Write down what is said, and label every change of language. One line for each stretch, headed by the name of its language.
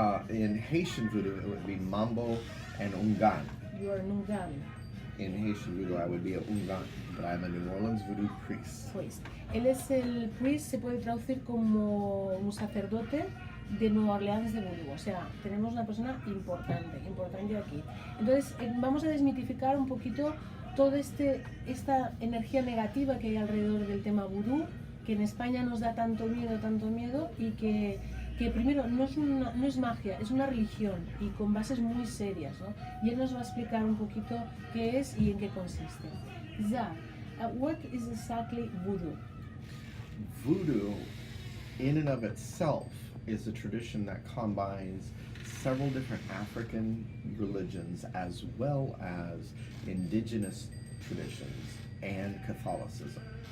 English: In Haitian voodoo, it would be mambo and ungan. You are an ungan. In Haitian voodoo, I would be a ungan, but I'm a New Orleans voodoo priest.
Spanish: Pues, él es el priest, se puede traducir como un sacerdote de Nueva Orleans de voodoo, o sea, tenemos una persona importante aquí. Entonces, vamos a desmitificar un poquito toda esta energía negativa que hay alrededor del tema voodoo, que en España nos da tanto miedo y que primero no es magia, es una religión y con bases muy serias, ¿no? Y él nos va a explicar un poquito qué es y en qué consiste.
English: Zar, what is exactly voodoo? Voodoo, in and of itself, is a tradition that combines several different African religions as well as indigenous traditions and Catholicism.